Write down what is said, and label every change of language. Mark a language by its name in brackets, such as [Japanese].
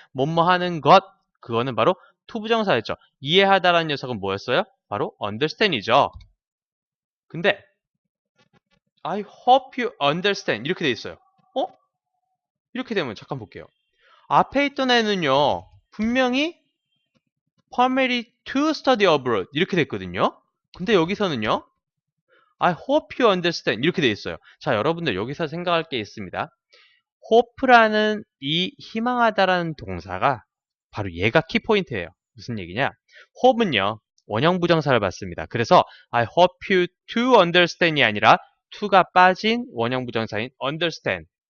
[Korean] 뭐뭐 하는 것 그거는 바로 투부정사였죠. 이해하다라는 녀석은 뭐였어요? 바로 understand이죠. 근데 [English] I hope you understand [Korean] 이렇게 돼 있어요. 어? 이렇게 되면 잠깐 볼게요. 앞에 있던 애는요. 분명히 [English] permitted to study abroad [Korean] 이렇게 됐거든요. 근데 여기서는요. [English] I hope you understand [Korean] 이렇게 돼 있어요. 자, 여러분들 여기서 생각할 게 있습니다. hope라는 이 희망하다라는 동사가 바로 얘가 키포인트예요. 무슨 얘기냐? hope는요. 원형 부정사를 받습니다. 그래서 [English] I hope you to understand [Korean] 이 아니라 to가 빠진 원형 부정사인 understand.